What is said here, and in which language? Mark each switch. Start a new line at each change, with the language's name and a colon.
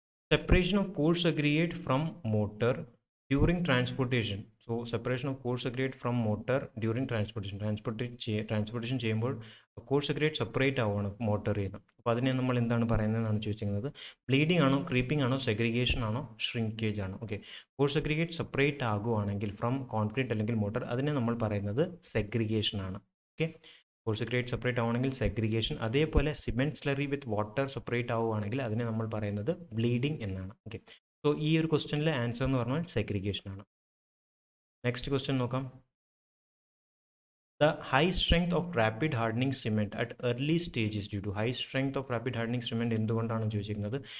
English: Separation of coarse aggregate from mortar during transportation. So separation of coarse aggregate from mortar during transportation
Malayalam: ചെയ്യുമ്പോൾ
English: coarse aggregate separate ആവുകയാണ് മോട്ടറിൽ നിന്ന്.
Malayalam: അപ്പോൾ അതിനെ നമ്മൾ എന്താണ് പറയുന്നതെന്നാണ് ചോദിച്ചിരിക്കുന്നത്. ബ്ലീഡിംഗ് ആണോ, ക്രീപ്പിംഗ് ആണോ, സെഗ്രിഗേഷൻ ആണോ, ഷ്രിങ്കേജ് ആണോ? Okay, coarse aggregate separate ആകുവാണെങ്കിൽ from concrete അല്ലെങ്കിൽ മോട്ടർ, അതിനെ നമ്മൾ പറയുന്നത് സെഗ്രിഗേഷൻ ആണ്. ഓക്കെ, കോഴ്സ് അഗ്രിഗേറ്റ് സെപ്പറേറ്റ് ആവുകയാണെങ്കിൽ സെഗ്രിഗേഷൻ. അതേപോലെ cement slurry with water separate ആവുകയാണെങ്കിൽ അതിനെ നമ്മൾ പറയുന്നത് ബ്ലീഡിംഗ് എന്നാണ്. ഓക്കെ, സോ ഈ ഒരു ക്വസ്റ്റ്യനിലെ ആൻസർ എന്ന് പറഞ്ഞാൽ സെഗ്രിഗേഷൻ ആണ്. നെക്സ്റ്റ് ക്വസ്റ്റ്യൻ നോക്കാം.
English: The high strength of rapid hardening cement at early stages due to high strength of rapid hardening cement
Malayalam: എന്തുകൊണ്ടാണ് ചോദിച്ചിരിക്കുന്നത്?